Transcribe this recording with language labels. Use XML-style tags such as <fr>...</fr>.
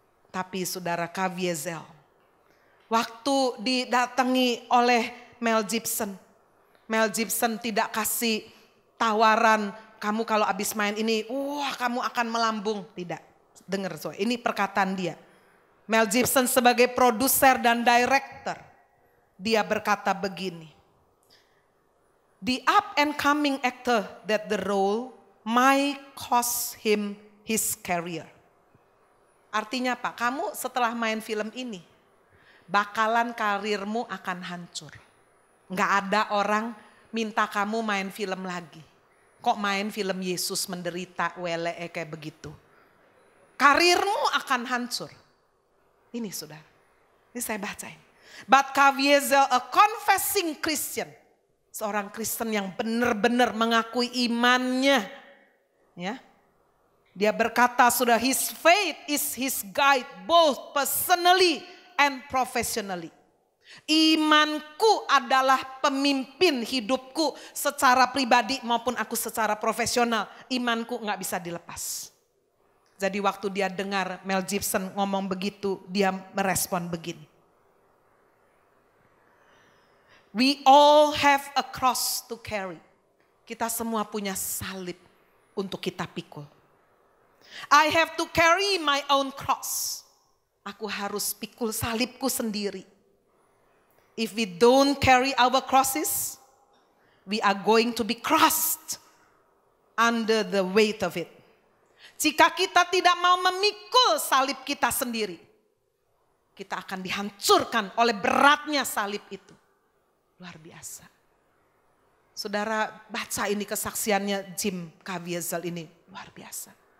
<id>Tapi saudara, Caviezel, waktu didatangi oleh Mel Gibson tidak kasih tawaran, kamu kalau habis main ini, kamu akan melambung. Tidak, dengar ini perkataan dia. Mel Gibson sebagai produser dan director, dia berkata begini,</id> <en>the up and coming actor that the role might cost him his career.</en> <id>Artinya apa? Kamu setelah main film ini, bakalan karirmu akan hancur. Nggak ada orang minta kamu main film lagi. Kok main film Yesus menderita, kayak begitu. Karirmu akan hancur. Ini saudara, ini saya bacain.</id> <en>But Caviezel, a confessing Christian.</en> <id>Seorang Kristen yang benar-benar mengakui imannya. Ya. Dia berkata, sudah</id> <en>his faith is his guide both personally and professionally.</en> <id>Imanku adalah pemimpin hidupku secara pribadi maupun aku secara profesional. Imanku gak bisa dilepas. Jadi waktu dia dengar Mel Gibson ngomong begitu, dia merespon begini.</id> <en>We all have a cross to carry.</en> <id>Kita semua punya salib untuk kita pikul.</id> <en>I have to carry my own cross.</en> <id>Aku harus pikul salibku sendiri.</id> <en>If we don't carry our crosses, we are going to be crushed under the weight of it.</en> <id>Jika kita tidak mau memikul salib kita sendiri, kita akan dihancurkan oleh beratnya salib itu. Luar biasa. Saudara baca ini kesaksiannya Jim Caviezel ini luar biasa.</id>